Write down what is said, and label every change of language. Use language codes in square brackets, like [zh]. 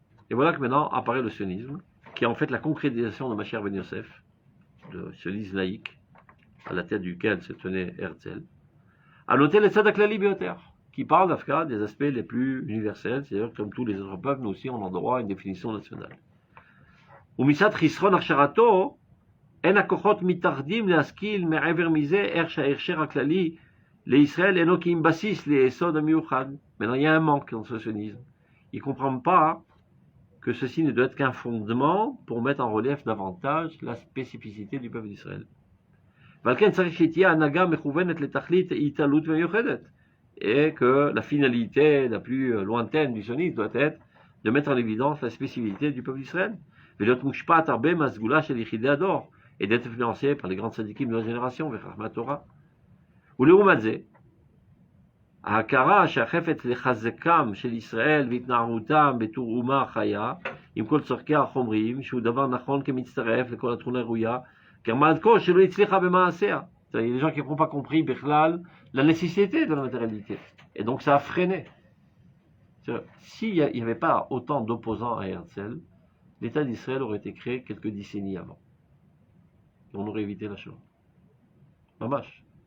[fr] Et voilà que maintenant apparaît le sionisme, qui est en fait la concrétisation de Mashiach ben Yosef, le sionisme laïque, à la tête duquel se tenait Herzl, à noter les Tzadak Lali Bioter, qui parle d'Afka des aspects les plus universels, c'est-à-dire que comme tous les autres peuples, nous aussi on a droit à une définition nationale. [he] Umisat Chisron Archarato, אין הכוחות מתאחדים להשכיל מעבר מזה איך שההכשר הכללי לישראל אינו כי אם בסיס ליסוד המיוחד. [fr] Maintenant, il y a un manque dans ce sionisme. Ils ne comprennent pas que ceci ne doit être qu'un fondement pour mettre en relief davantage la spécificité du peuple d'Israël. [he] ועל כן צריך שתהיה הנהגה מכוונת לתכלית התעלות מיוחדת. [fr] Et que la finalité la plus lointaine du sionisme doit être de mettre en évidence la spécificité du peuple d'Israël. [he] ולהיות מושפעת הרבה מהסגולה של יחידי הדור. [fr] Et d'être influencé par les grands tzadikim de la génération, [he] וחכמי התורה. ולעומת זה, ההכרה שהחפץ לחזקם של ישראל והתנערותם בתור אומה חיה, עם כל צורכיה החומריים, שהוא דבר נכון כמצטרף לכל התכונה הראויה, גרמה עד כה שלא הצליחה במעשיה. [fr] Il y a des gens qui n'ont pas compris בכלל la nécessité de la matérialité. Et donc ça a freiné. S'il n'y avait pas autant d'opposants à Herzl, l'État d'Israël aurait été créé quelques décennies avant. Et on aurait évité la chose. Mamash.